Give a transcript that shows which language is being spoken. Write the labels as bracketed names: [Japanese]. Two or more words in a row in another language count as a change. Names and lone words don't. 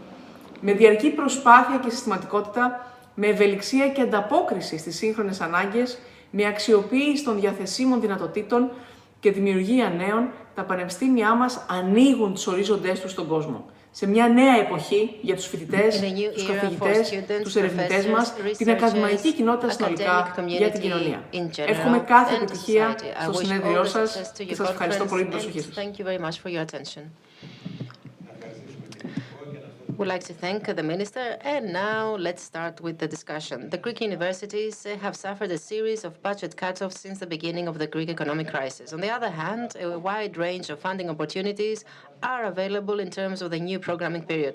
[Greek] Με διαρκή προσπάθεια και συστηματικότητα, με ευελιξία και ανταπόκριση στις σύγχρονες ανάγκες, με αξιοποίηση των διαθεσίμων δυνατοτήτων και δημιουργία νέων, τα πανεπιστήμια μας ανοίγουν τους ορίζοντές τους στον κόσμο. Σε μια νέα εποχή για τους φοιτητές, τους καθηγητές, τους ερευνητές μας, την ακαδημαϊκή κοινότητα συνολικά, για την κοινωνία. Εύχομαι κάθε επιτυχία στο συνέδριό σας και σας ευχαριστώ πολύ την προσοχή σας. [English] We'd like to thank the Minister, and now let's start with the discussion. The Greek universities have suffered a series of budget cuts-offs since the beginning of the Greek economic crisis. On the other hand, a wide range of funding opportunities are available in terms of the new programming period.